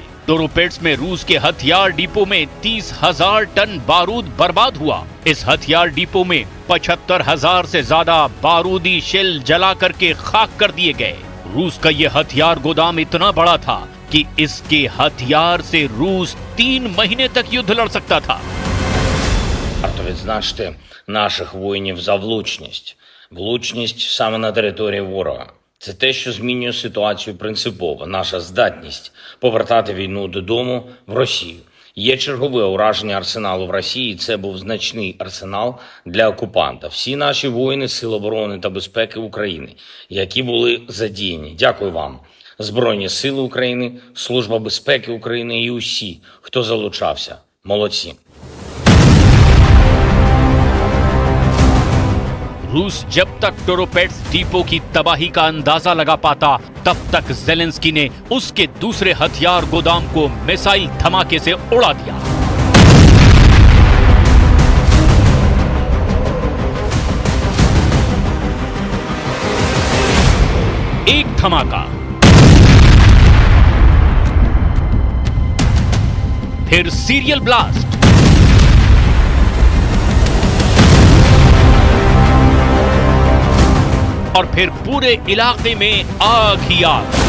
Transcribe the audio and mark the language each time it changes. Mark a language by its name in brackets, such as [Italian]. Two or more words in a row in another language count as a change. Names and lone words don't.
[Hindi] टोरोपेट्स में रूस के हथियार डिपो में 30,000 टन बारूद बर्बाद हुआ। इस हथियार डिपो में 75,000 से ज्यादा बारूदी शेल जला करके खाक कर दिए गए। रूस का यह हथियार गोदाम इतना बड़ा था कि इसके हथियार से रूस 3 महीने तक युद्ध लड़ सकता था। [Ukrainian] Варто відзначити наших воїнів за влучність саме на території ворога. Це те, що змінює ситуацію принципово. Наша здатність повертати війну додому в Росію. Є чергове ураження арсеналу в Росії. Це був значний арсенал для окупанта. Всі наші воїни Сил оборони та безпеки України, які були задіяні. Дякую вам. Збройні Сили України, Служба безпеки України і усі, хто залучався. Молодці. [Hindi] रूस जब तक टोरोपेट्स डिपो की तबाही का अंदाजा लगा पाता, तब तक जेलेंस्की ने उसके दूसरे हथियार गोदाम को मिसाइल धमाके से उड़ा दिया। एक धमाका, फिर [English] serial blast, [Hindi] और फिर पूरे इलाके में आग ही आग।